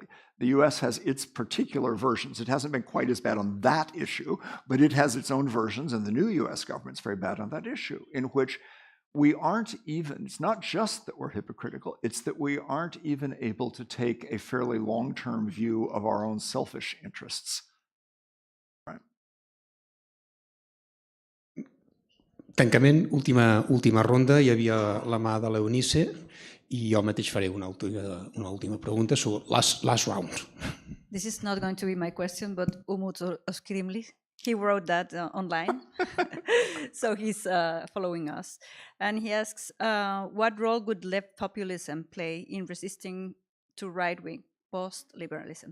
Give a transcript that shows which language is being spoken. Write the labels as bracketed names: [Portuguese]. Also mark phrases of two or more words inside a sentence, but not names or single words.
[English] The US has its particular versions. It hasn't been quite as bad on that issue, but it has its own versions, and the new US government's very bad on that issue, in which we aren't even, it's not just that we're hypocritical, it's that we aren't even able to take a fairly long-term view of our own selfish interests. [Catalan] Tancament, última ronda, hi havia la mà de l'Eunice i jo mateix faré una última pregunta. [English] So, last round. This is not going to be my question, but Umut Oskrimli, he wrote that online, so he's following us. And he asks, what role would left populism play in resisting to right-wing post-liberalism?